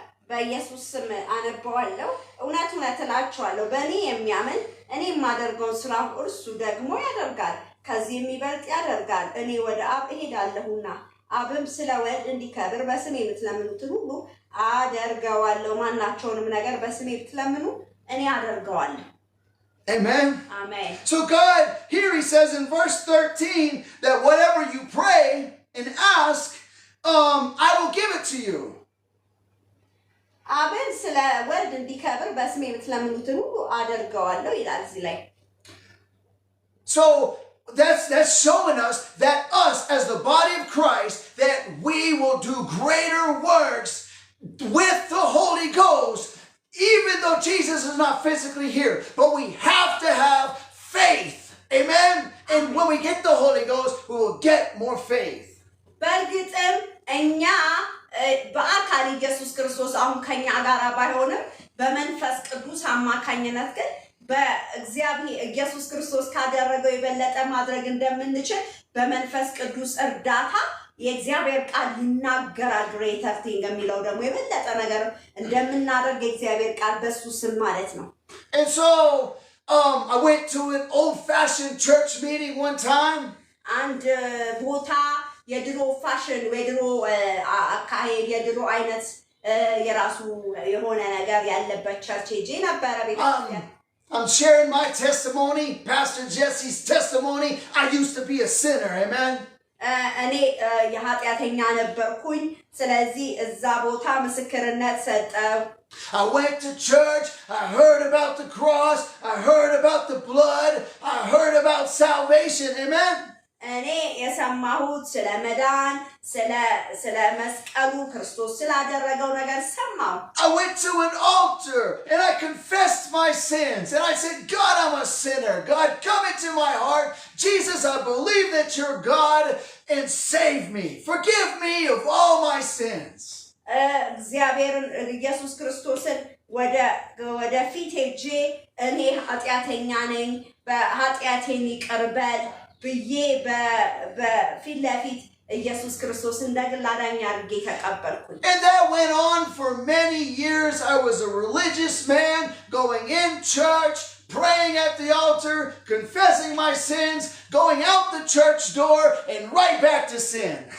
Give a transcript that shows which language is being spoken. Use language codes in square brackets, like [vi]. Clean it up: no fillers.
[am] በኢየሱስ ስም አነባዋለሁ እውነት እውነት እላችኋለሁ በእኔ የሚያምን እኔ የማደርገውን ስራ እርሱ ደግሞ ያደርጋል ከዚህ የሚበልጥ ያደርጋል እኔ ወደ አብ እሄዳለሁና አብም ስለ ወልድ እንዲከብር በስሜ የምትለምኑትን ሁሉ አደርገዋለሁ ማናቸውንም ነገር በስሜ ብትለምኑ እኔ አደርገዋለሁ [en] Amen. Amen. So God, here he says in verse 13 that whatever you pray and ask, I will give it to you. [am] አብን ስለ ወልድ እንዲከብር በስሜ የምትለምኑትን ሁሉ አደርገዋለሁ ይላል እዚህ ላይ [en] So that's showing us that us as the body of Christ, that we will do greater works with the Holy Ghost, even though Jesus is not physically here. But we have to have faith. Amen? And when we get the Holy Ghost, we will get more faith. [am] በእርግጥም እኛ በአካል ኢየሱስ ክርስቶስ አሁን ከኛ ጋር ባይሆንም በመንፈስ ቅዱስ አማካኝነት ግን በእግዚአብሔር ኢየሱስ ክርስቶስ ካደረገው የበለጠ ማድረግ እንደምንችል በመንፈስ ቅዱስ እርዳታ የእግዚአብሔር ቃል ይናገራል [en] greater thing [am] የሚለው ደግሞ የበለጠ ነገር እንደምናደርግ የእግዚአብሔር ቃል በሱ ስም ማለት ነው [en] And so I went to an old-fashioned church meeting one time. [am] አንድ ቦታ የድሮ ፋሽን የድሮ አካሄድ የድሮ አይነት የራሱ የሆነ ነገር ያለበት ቸርች ሄጄ ነበረ ቤተክርስቲያን [en] I'm sharing my testimony, Pastor Jesse's testimony. I used to be a sinner, amen? [am] እኔ የኃጢአተኛ ነበርኩኝ ስለዚህ እዛ ቦታ ምስክርነት ሰጠው [en] I went to church, I heard about the cross, I heard about the blood, I heard about salvation, amen? [am] እኔ የሰማሁት ስለ መዳን ስለ መስቀሉ ክርስቶስ ስላደረገው ነገር ሰማሁ [en] I went to an altar and I confessed my sins and I said, God, I'm a sinner. God, come into my heart. Jesus, I believe that you're God and save me. Forgive me of all my sins. [am] እግዚአብሔርን ኢየሱስ ክርስቶስን ወደ ፊት ሄጄ እኔ ኃጢአተኛ ነኝ በኃጢአቴን ይቅር በል ብዬ በፊት ለፊት ኢየሱስ ክርስቶስ እንደግል አዳኝ አድርጌ ተቀበልኩኝ [en] And that went on for many years. I was a religious man going in church, praying at the altar, confessing my sins, going out the church door and right back to sin.